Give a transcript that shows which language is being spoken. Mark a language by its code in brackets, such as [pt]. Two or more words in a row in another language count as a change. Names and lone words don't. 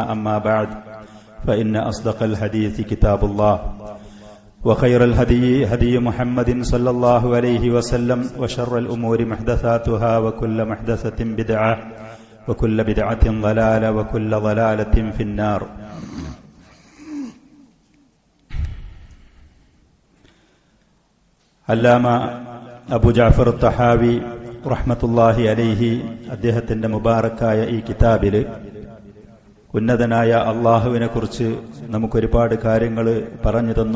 [ar] أما بعد فإن أصدق الحديث كتاب الله وخير الهدي هدي محمد صلى الله عليه وسلم وشر الأمور محدثاتها وكل محدثة بدعة وكل بدعة ضلالة وكل ضلالة في النار. [ml] അല്ലാമ അബു ജഅഫർ തഹാവി [ar] رحمة الله عليه [ml] അദ്ദേഹത്തിന്റെ മുബാറക്കായ ഈ കിതാബില് ഉന്നതനായ അള്ളാഹുവിനെ കുറിച്ച് നമുക്കൊരുപാട് കാര്യങ്ങൾ പറഞ്ഞു തന്നു.